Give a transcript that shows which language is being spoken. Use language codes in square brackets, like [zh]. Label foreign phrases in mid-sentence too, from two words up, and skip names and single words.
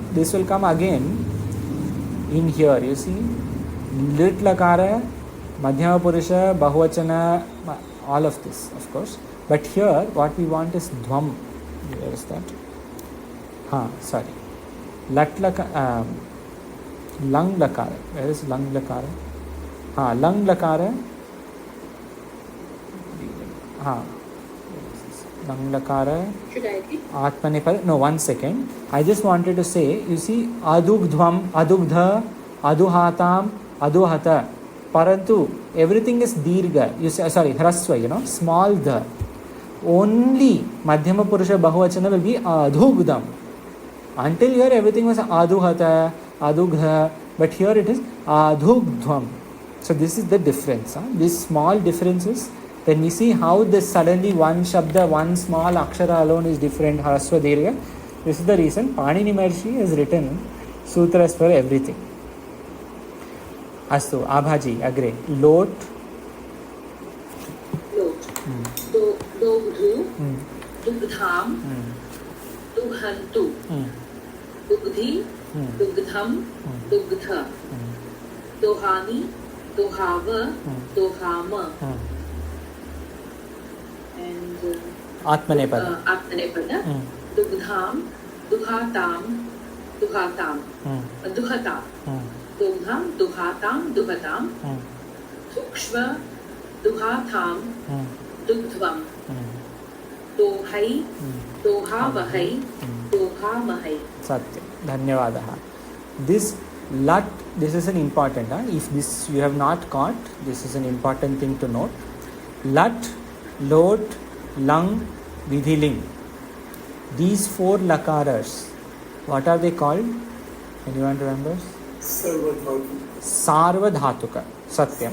[en] This will come again in here. You see, [sa] लिट् लकार, मध्यम पुरुष, बहुवचन, [en] all of this, of course. But here, what we want is dhvam. Where is that? Sorry. [sa] लट् लकार, लुङ् लकार. [en] Where is [sa] लुङ् लकार? लुङ् लकार. लुङ् लकार. [en] Should I read? Atmanepad. No, 1 second. I just wanted to say, you see, [sa] अदुग्ध्वम्, अदुग्ध, अदुहाताम्, अदुहत. Parantu, [en] everything is dirgha. You say, sorry, hraswa, small dha. Only [sa] मध्यम पुरुष बहुवचन [en] will be adhugdham. Until here, everything was aduhata, adugdha. But here it is adhugdhvam. So this is the difference. These small differences. Then we see how this suddenly one shabda, one small akshara alone is different. [sa] ह्रस्व दीर्घ. [en] This is the reason Panini Maharishi has written sutras for everything. [sa] अस्तु, अभाजि, अग्रे. Lot. दोग्धु, दुग्धम्, दुहन्तु, दुग्धि, दुग्धम्, दुग्ध, दोहानि, दोहाव, दोहाम, and आत्मनेपद. आत्मनेपद, दुग्धम्, दुहाताम्, दुहाताम्, दुहाताम्, दुग्धम्, दुहाताम्, दुहाताम्, धुक्ष्व, दुहाताम्, दुग्ध्वम्, दोहै, दोहावहै, दोहामहै. सत्य। धन्यवादः. [en] This lat, this is an important, if this you have not caught, this is an important thing to note. [sa] लट्, लोट्, लुङ्, विधिलिङ्. [en] These 4 lakaras, what are they called? Anyone remembers? [sa] सार्वधातुक। सत्यम्.